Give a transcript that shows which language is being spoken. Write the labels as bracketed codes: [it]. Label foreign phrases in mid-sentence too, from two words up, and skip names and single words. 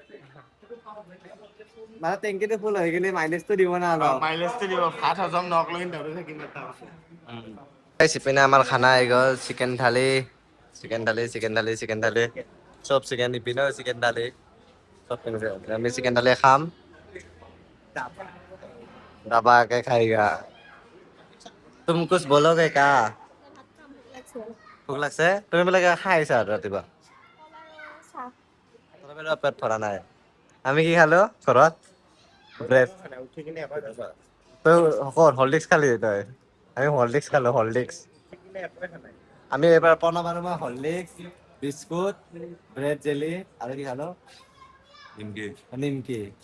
[as] মানে টেংকিটো ফুল হৈ গ'লে মাইলেজটো দিব না অলপ মাইলেজটো দিব ভাত হজম নহ'লে দাউৰি থাকিম ইপিনে আমাৰ খানা আহি গ'ল চিকেন থালি চব চিকেন ইপিনেও চিকেন থালি চব আমি চিকেন থালি খাম [hi] दबा के खाएगा तुम कुछ बोलोगे क्या [as] ভোক লাগছে তুমি বোলে খাই আহিছা ৰাতিপুৱা পেট ভৰা নাই আমি কি খালো ঘৰত ব্ৰেড তই হৰলিক্স খালি তই আমি হৰলিক্স খালো হৰলিক্স আমি এইবাৰ প্ৰণৱ আৰু মই হৰলিক্স বিস্কুট ব্ৰেড জেলি আৰু কি খালো নিমকি